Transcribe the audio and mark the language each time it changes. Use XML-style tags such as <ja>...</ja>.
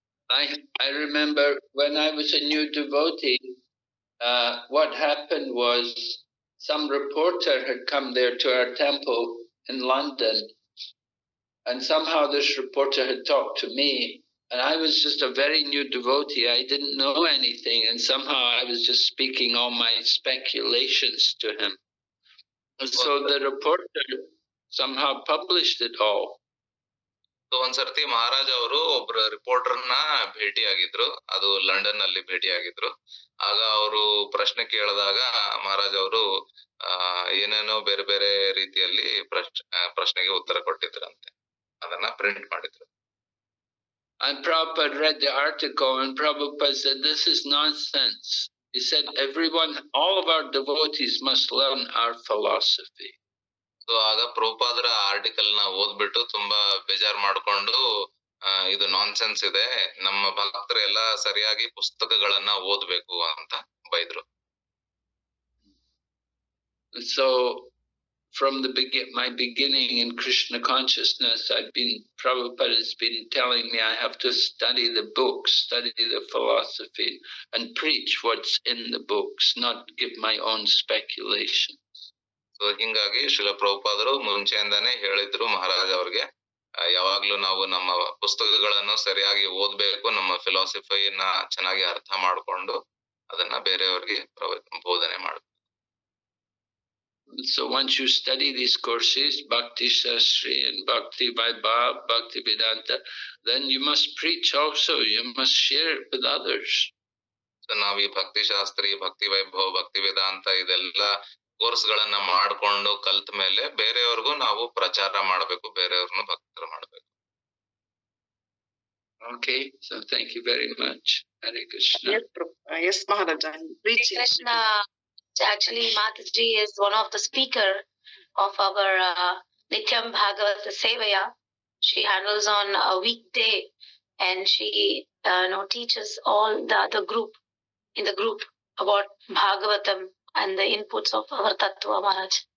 <en>I remember when I was a new devotee, what happened was some reporter had come there to our temple in London, and somehow this reporter had talked to me, and I was just a very new devotee. I didn't know anything, and somehow I was just speaking all my speculations to him. And so the reporter somehow published it all.</en> <kn>ಒಂದ್ಸರ್ತಿ ಮಹಾರಾಜ್ ಅವರು ಒಬ್ರು ರಿಪೋರ್ಟರ್ನ ಭೇಟಿ ಆಗಿದ್ರು, ಅದು London ನಲ್ಲಿ ಭೇಟಿ ಆಗಿದ್ರು. ಆಗ ಅವರು ಪ್ರಶ್ನೆ ಕೇಳಿದಾಗ ಮಹಾರಾಜ್ ಅವರು ಏನೇನೋ ಬೇರೆ ಬೇರೆ ರೀತಿಯಲ್ಲಿ ಪ್ರಶ್ನೆಗೆ ಉತ್ತರ ಕೊಟ್ಟಿದ್ರಂತೆ. ಅದನ್ನ ಪ್ರಿಂಟ್ ಮಾಡಿದ್ರು.</kn> <en>And Prabhupada read the article, and Prabhupada said, "This is nonsense." He said, "Everyone, all of our devotees must learn our philosophy."</en> <kn>So ಆಗ ಪ್ರಭುಪಾದರ ಆರ್ಟಿಕಲ್ ನ ಓದ್ಬಿಟ್ಟು ತುಂಬಾ ಬೇಜಾರ್ ಮಾಡ್ಕೊಂಡು, ಇದು ನಾನ್ಸೆನ್ಸ್ ಇದೆ, ನಮ್ಮ ಭಕ್ತರೆಲ್ಲ ಸರಿಯಾಗಿ ಪುಸ್ತಕಗಳನ್ನ ಓದ್ಬೇಕು ಅಂತ ಬೈದ್ರು.</kn> <en>So from my beginning in Krishna consciousness, Prabhupada has been telling me I have to study the books, study the philosophy, and preach what's in the books, not give my own speculation.</en> <kn>So ಹಿಂಗಾಗಿ ಶ್ರೀಲ ಪ್ರಭುಪಾದರು ಮುಂಚೆಯಿಂದಾನೇ ಹೇಳಿದ್ರು ಮಹಾರಾಜ್ ಅವ್ರಿಗೆ, ಯಾವಾಗ್ಲೂ ನಾವು ನಮ್ಮ ಪುಸ್ತಕಗಳನ್ನು ಸರಿಯಾಗಿ ಓದ್ಬೇಕು, ನಮ್ಮ ಫಿಲಾಸಫಿಯನ್ನ ಚೆನ್ನಾಗಿ ಅರ್ಥ ಮಾಡ್ಕೊಂಡು ಅದನ್ನ ಬೇರೆಯವ್ರಿಗೆ ಬೋಧನೆ ಮಾಡ್ಬೇಕು.</kn> <en>So once you study these courses, Bhakti Shastri and Bhakti Vaibhava, Bhakti Vedanta, then you must preach also, you must share it with others.</en> <kn>So ನಾವು ಈ ಭಕ್ತಿ ಶಾಸ್ತ್ರಿ, ಭಕ್ತಿ ವೈಭವ, ಭಕ್ತಿ ವೇದಾಂತ ಇದೆಲ್ಲ ಕೋರ್ಸ್ ಗಳನ್ನ ಮಾಡ್ಕೊಂಡು ಕಲ್ತ ಮೇಲೆ ಬೇರೆಯವ್ರಿಗೂ ನಾವು ಪ್ರಚಾರ ಮಾಡ್ಬೇಕು, ಬೇರೆಯವ್ರನ್ನು ಭಕ್ತರ ಮಾಡ್ಬೇಕು.</kn> <en>Okay, so thank you very much. Hare Krishna. Yes, Maharaj. Krishna. Actually, Mataji is one of the speaker of our Nityam Bhagavata Sevaya. She handles on a weekday, and she teaches all the other group in the group about Bhagavatam and the inputs of our Tattva, Maharaj.</en>